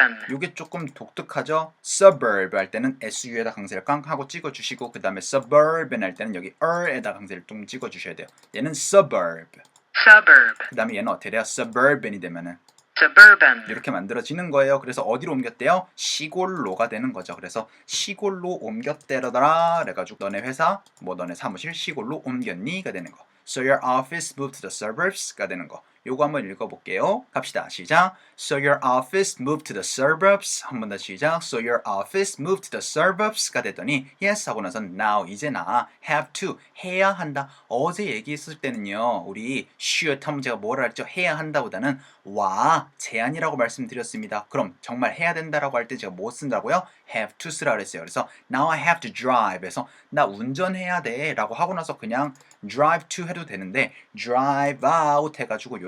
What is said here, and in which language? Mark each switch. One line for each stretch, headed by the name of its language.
Korean: 요게 조금 독특하죠. suburb 할 때는 su에다 강세를 깡 하고 찍어주시고 그 다음에 suburban 할 때는 여기 e에다 강세를 좀 찍어주셔야 돼요. 얘는 suburb. 그 다음에 얘는 어떻게 돼요? suburban이 되면은 이렇게 만들어지는 거예요. 그래서 어디로 옮겼대요? 시골로가 되는 거죠. 그래서 시골로 옮겼대더라 그래가지고 너네 회사, 뭐 너네 사무실 시골로 옮겼니가 되는 거.
English: So your office moved to the suburbs가 되는 거.
Korean: 요거 한번 읽어볼게요. 갑시다. 시작.
English: So your office moved to the suburbs.
Korean: 한 번 더 시작.
English: So your office moved to the suburbs가 됐더니 yes
Korean: 하고 나서
English: now 이제 나 have to 해야 한다.
Korean: 어제 얘기했을 때는요. 우리 should 하면 제가 뭐라 했죠? 해야 한다보다는 와 제한이라고 말씀드렸습니다. 그럼 정말 해야 된다라고 할 때 제가 뭐 쓴다고요? have to 쓰라 그랬어요. 그래서
English: now I have to drive
Korean: 해서 나 운전해야 돼 라고 하고 나서 그냥 drive to 해도 되는데 drive out 해가지고